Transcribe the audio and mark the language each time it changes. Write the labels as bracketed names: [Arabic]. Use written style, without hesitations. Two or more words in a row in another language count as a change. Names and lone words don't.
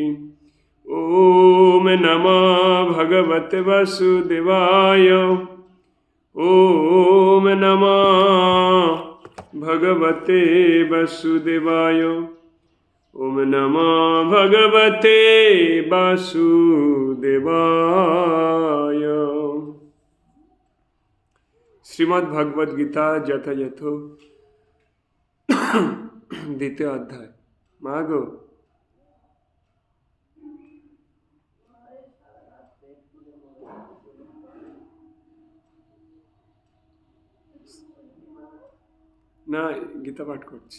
[Sanskrit] ओम नमो भगवते वासुदेवाय ओम नमः भगवते वासुदेवाय ওম নমো ভগবতে বাসুদেবায়। [Bangla] শ্রীমদ্ ভগবদ গীতা যথাযথ দ্বিতীয় অধ্যায়। মা গো, না গীতা পাঠ করছি।